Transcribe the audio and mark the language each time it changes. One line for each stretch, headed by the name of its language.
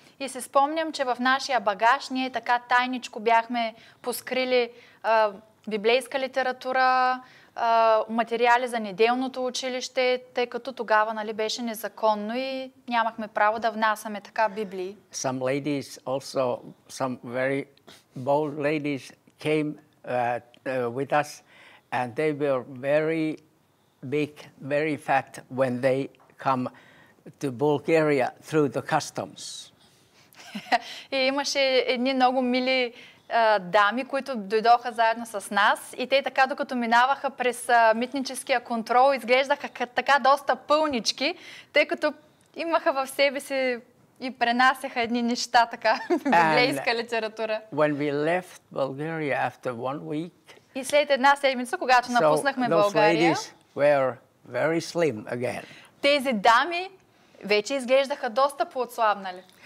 Bulgarian: И се спомням, че в нашия багаж ние така тайничко бяхме поскрили библейска литература, материали за неделното училище, тъй като тогава, нали, беше незаконно и нямахме право да внасяме така Библии.
English: Some ladies also, some very bold ladies came with us, and they were very big, very fat when they come to Bulgaria through the customs.
Bulgarian: И имаше едни много мили дами, които дойдоха заедно с нас и те така, докато минаваха през митническия контрол, изглеждаха така доста пълнички, тъй като имаха в себе си и пренасяха едни неща, така, библейска литература.
English: When we left Bulgaria after 1 week,
Bulgarian: И след една седмица, когато напуснахме
English: those
Bulgarian: България,
English: ladies were very slim again.
Bulgarian: тези дами вече изглеждаха доста поотслабнали.